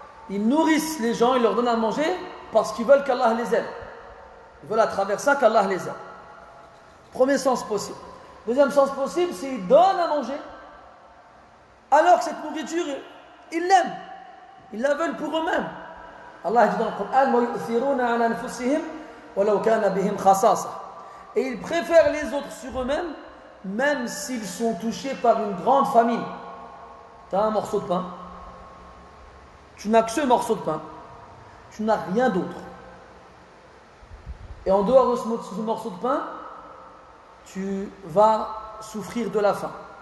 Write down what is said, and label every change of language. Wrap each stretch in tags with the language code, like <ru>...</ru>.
<fr>Ils nourrissent les gens, ils leur donnent à manger parce qu'ils veulent qu'Allah les aime. Ils veulent à travers ça qu'Allah les aime. Premier sens possible. Deuxième sens possible, c'est qu'ils donnent à manger alors que cette nourriture, ils l'aiment. Ils la veulent pour eux-mêmes.</fr> <ar>Allah dit dans le Coran وَيُؤْثِرُونَ عَلَى أَنفُسِهِمْ وَلَوْ كَانَ بِهِمْ خَصَاصَةٌ.</ar> <fr>Et ils préfèrent les autres sur eux-mêmes, même s'ils sont touchés par une grande famine. Tu as un morceau de pain. Tu n'as que ce morceau de pain. Tu n'as rien d'autre. Et en dehors de ce morceau de pain, tu vas souffrir de la faim.</fr>